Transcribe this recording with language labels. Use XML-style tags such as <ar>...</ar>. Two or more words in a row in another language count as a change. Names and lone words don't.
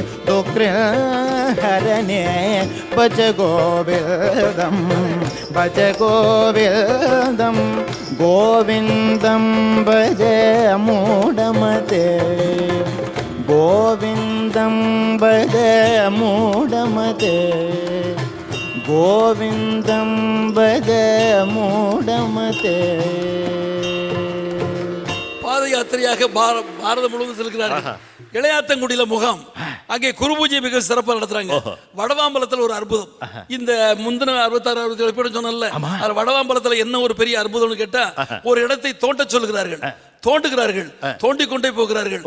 <sa>दुःखहरणे भज गोविन्दं गोविन्दं भज मूढमते गोविन्दं भज मूढमते गोविन्दं भज मूढमते.</sa> <ta>பாத யாத்திரையாக பாரதம் முழுவதும் செல்கிறார்கள். இளையாத்தங்குடியில முகாம், அங்கே குரு பூஜை மிக சிறப்பாக நடத்துறாங்க. வடவாம்பலத்தில் ஒரு அற்புதம். இந்த முந்தின 66 67 சொன்னல, வடவாம்பலத்தில் என்ன ஒரு பெரிய அற்புதம்னு கேட்டா, ஒரு இடத்தை தோண்ட சொல்கிறார்கள், தோண்டுகிறார்கள், தோண்டி கொண்டே போகிறார்கள்.</ta>